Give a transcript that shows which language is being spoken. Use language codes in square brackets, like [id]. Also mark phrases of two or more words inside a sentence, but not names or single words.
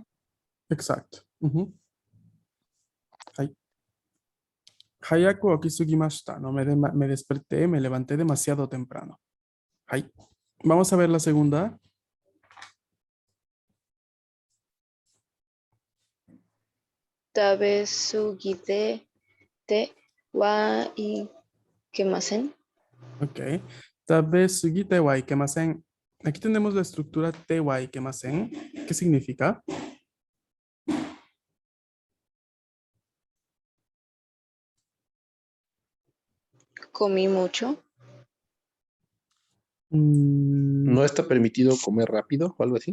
[es] Exacto. Hai. [ja] 早く起きすぎました, ¿no? [es] Me desperté, me levanté demasiado temprano. Hai. Vamos a ver la segunda. [ja] 食べすぎててはいけません. [es] Ok. [ja] 食べすぎてはいけません. [es] Aquí tenemos la estructura [ja] てはいけません. [es] ¿Qué significa? Comí mucho. ¿No está permitido comer rápido o algo así?